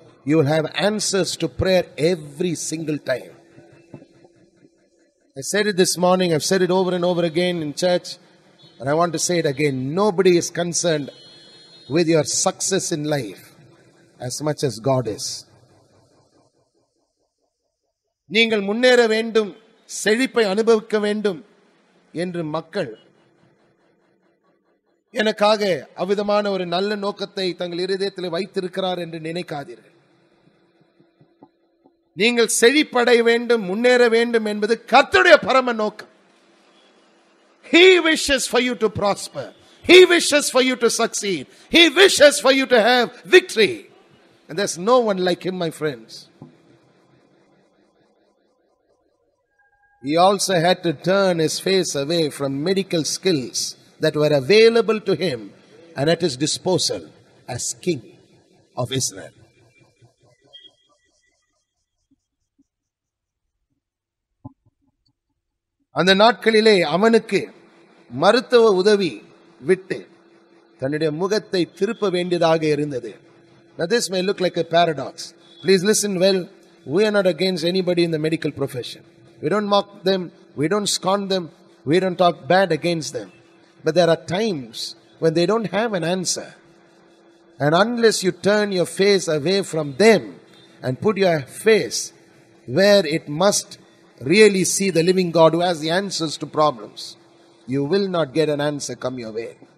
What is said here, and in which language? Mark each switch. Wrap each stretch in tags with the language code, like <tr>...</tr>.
<en>You will have answers to prayer every single time. I said it this morning, I've said it over and over again in church, and I want to say it again. Nobody is concerned with your success in life as much as God is.</en> <ta>நீங்கள் முன்னேற வேண்டும், செழிப்பை அனுபவிக்க வேண்டும் என்று மக்கள் எனக்காக அவ்விதமான ஒரு நல்ல நோக்கத்தை தங்கள் இருதயத்தில் வைத்திருக்கிறார் என்று நினைக்காதீர்கள். நீங்கள் செழிப்படைய வேண்டும், முன்னேற வேண்டும் என்பது கர்த்தருடைய பரம நோக்கம்.</ta> <en>He wishes for you to prosper. He wishes for you to succeed. He wishes for you to have victory. And there's no one like Him, my friends. He also had to turn his face away from medical skills that were available to him and at his disposal as king of Israel.</en> <ta>அந்த நாட்களிலே அவனுக்கு மருத்துவ உதவி விட்டு தன்னுடைய முகத்தை திருப்ப வேண்டியதாக இருந்தது.</ta> <en>Now this may look like a paradox. Please listen well. We are not against anybody in the medical profession. We don't mock them. We don't scorn them. We don't talk bad against them. But there are times when they don't have an answer. And unless you turn your face away from them and put your face where it must really see the living God who has the answers to problems, you will not get an answer come your way.</en>